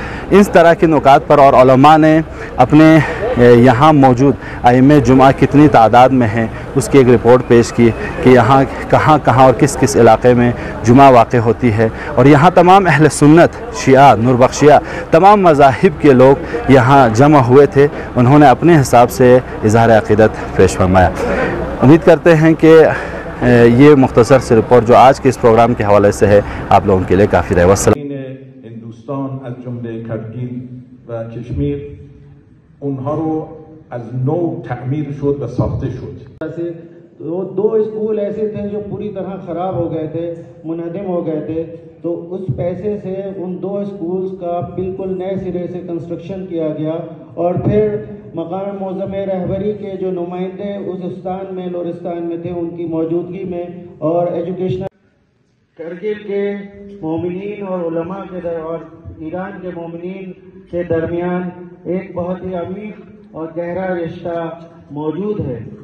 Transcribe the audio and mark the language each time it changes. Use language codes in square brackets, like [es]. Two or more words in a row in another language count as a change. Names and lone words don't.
[ur] اس طرح کے نکات پر اور علما نے اپنے یہاں موجود ائمہ جمعہ کتنی تعداد میں ہیں اس کی ایک رپورٹ پیش کی کہ یہاں کہاں اور کس کس علاقے میں جمعہ واقع ہوتی ہے، اور یہاں تمام اہل سنت، شیعہ، نوربخشیہ، تمام مذاہب کے لوگ یہاں جمع ہوئے تھے. انہوں نے اپنے حساب سے اظہار عقیدت پیش فرمایا. امید کرتے ہیں کہ یہ مختصر سی رپورٹ جو آج کے اس پروگرام کے حوالے سے ہے، آپ لوگوں کے لیے کافی رہے. [fa] हिंदुस्तान از جمله کرگیل و کشمیر اونها رو از نو تعمیر شد و ساخته شد. [ur] دو اسکول ایسے تھے جو پوری طرح خراب ہو گئے تھے، منہدم ہو گئے تھے، تو اس پیسے سے ان دو اسکولز کا بالکل نئے سرے سے کنسٹرکشن کیا گیا، اور پھر مقام معظم رہبری کے جو نمائندے اس استان میں، لورستان میں تھے، ان کی موجودگی میں اور ایجوکیشنل کرگل کے مومنین اور علماء کے اور ایران کے مومنین کے درمیان ایک بہت ہی عمیق اور گہرا رشتہ موجود ہے۔